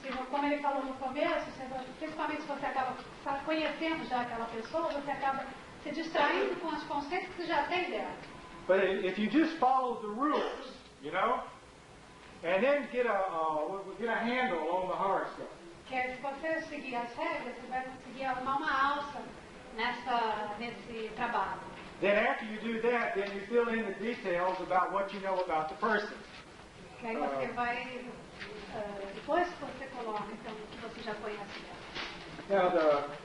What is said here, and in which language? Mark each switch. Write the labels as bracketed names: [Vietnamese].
[Portuguese] Como ele falou no começo, principalmente se você acaba conhecendo já aquela pessoa, você acaba se distraindo com os conceitos que já tem dela. [English] But if you just follow the rules, you know, and then get a handle on the horoscope. [Portuguese] Que se você seguir as regras, você vai conseguir arrumar uma alça nesse trabalho. [English] Then after you do that, then you fill in the details about what you know about the person. [Portuguese] Que aí você vai, depois que você coloca, então, o que você já conhece dela.